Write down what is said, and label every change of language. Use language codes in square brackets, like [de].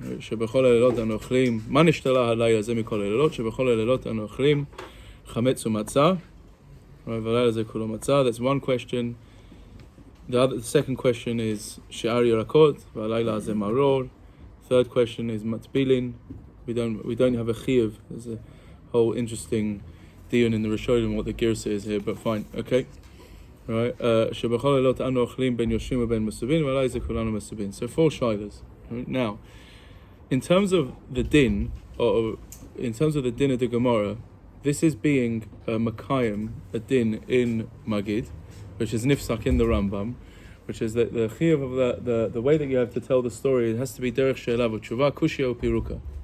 [he] שבכל הלילות אנו אוכלים, מה נשתלה הלילה זה מכל הלילות? שבכל הלילות אנו אוכלים חמץ ומצה, והלילה זה כולו מצה. [en] That's one question. The second question is [he] שאר ירקות, והלילה הזה מרור. [en] Third question is matbilin. We don't have a chiyuv. There's a whole interesting dion in the Rishonim what the girsa is here, but fine, okay. Right. [he] שבכל הלילות אנו אוכלים בין יושבים ובין מסובין, והלילה זה כולנו מסובין. [en] So four shilas. Now, in terms of the din, or in terms of the din of the Gemara, this is being Makayim, a din in Magid, which is nifsak in the Rambam, which is that the chiyuv of the way that you have to tell the story, it has to be derech she'ela v'tshuva, kushya or piruka.